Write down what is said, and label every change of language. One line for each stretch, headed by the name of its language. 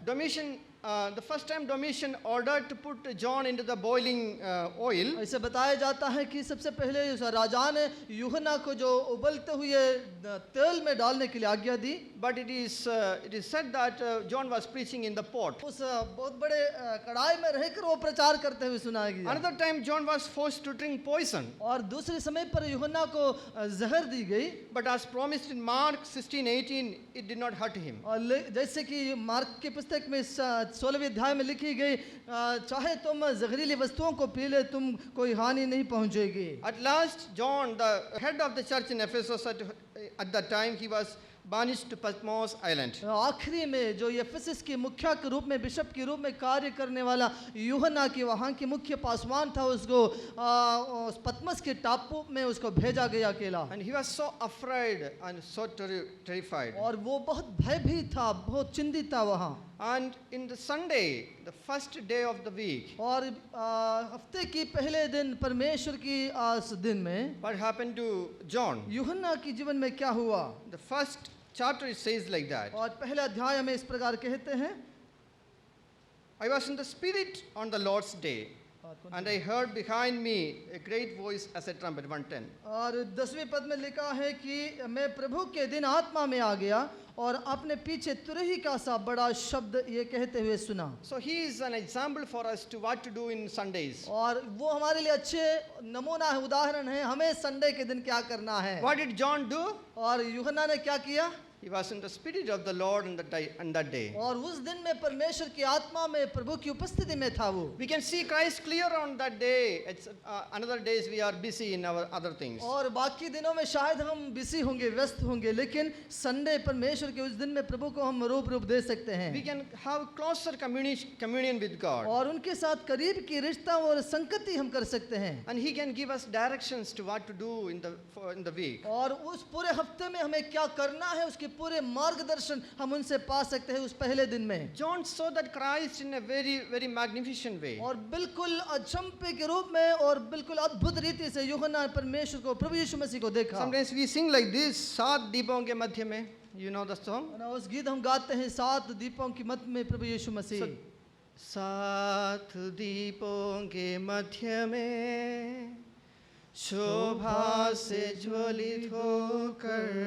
English: Domitian, the first time Domitian ordered to put John into the boiling oil.
Hindi: ऐसे बताया जाता है कि सबसे पहले उस राजा ने यूहन्ना को जो उबलते हुए तेल में डालने के लिए आज्ञा दी।
English: But it is said that John was preaching in the pot.
Hindi: उस बहुत बड़े कढ़ाई में रहकर वो प्रचार करते हुए सुनाया गया।
English: Another time John was forced to drink poison.
Hindi: और दूसरे समय पर यूहन्ना को जहर दी गई।
English: But as promised in Mark 16:18, it did not hurt him.
Hindi: और जैसे कि मार्क की पुस्तक में 16वें अध्याय में लिखी गई, चाहे तुम जहरीली वस्तुओं को पी ले, तुम कोई हानि नहीं पहुंचेगी।
English: At last, John, the head of the church in Ephesus, at that time he was banished to Patmos Island.
Hindi: आखिरी में जो एफेसस के मुखिया के रूप में, बिशप के रूप में कार्य करने वाला यूहन्ना की वहाँ की मुख्य पासवान था, उसको पतमस के टापू में उसको भेजा गया अकेला।
English: And he was so afraid and so terrified.
Hindi: और वो बहुत भयभीत था, बहुत चिंतित था वहाँ।
English: And in the Sunday, the first day of the week,
Hindi: और हफ्ते की पहले दिन परमेश्वर की आज दिन में
English: what happened to John?
Hindi: यूहन्ना की जीवन में क्या हुआ?
English: The first chapter it says like that.
Hindi: और पहला अध्याय हमें इस प्रकार कहते हैं,
English: I was in the Spirit on the Lord's day, and I heard behind me a great voice as a trumpet. 110.
Hindi: और 10वें पद में लिखा है कि मैं प्रभु के दिन आत्मा में आ गया और अपने पीछे तुरही का सा बड़ा शब्द ये कहते हुए सुना।
English: So he is an example for us to what to do in Sundays.
Hindi: और वो हमारे लिए अच्छे नमूना है, उदाहरण है, हमें संडे के दिन क्या करना है।
English: What did John do?
Hindi: और यूहन्ना ने क्या किया?
English: He was in the Spirit of the Lord on that day.
Hindi: और उस दिन में परमेश्वर की आत्मा में प्रभु की उपस्थिति में था वो।
English: We can see Christ clear on that day. It's another days we are busy in our other things.
Hindi: और बाकी दिनों में शायद हम बिजी होंगे, व्यस्त होंगे, लेकिन संडे परमेश्वर के उस दिन में प्रभु को हम रूप दे सकते हैं।
English: We can have closer communion with God.
Hindi: और उनके साथ करीब की रिश्ता और संगति हम कर सकते हैं।
English: And he can give us directions to what to do in the week.
Hindi: और उस पूरे हफ्ते में हमें क्या करना है, उसके पूरे मार्गदर्शन हम उनसे पा सकते हैं उस पहले दिन में।
English: John saw that Christ in a very, very magnificent way.
Hindi: और बिल्कुल अचंभे के रूप में और बिल्कुल अद्भुत रीति से यूहन्ना परमेश्वर को, प्रभु यीशु मसीह को देखा।
English: Sometimes we sing like this,
Hindi: 7 दीपों के मध्य में.
English: You know the song?
Hindi: उस गीत हम गाते हैं, 7 दीपों की मध्य में प्रभु यीशु मसीह। 7 दीपों के मध्य में शोभा से ज्वलित होकर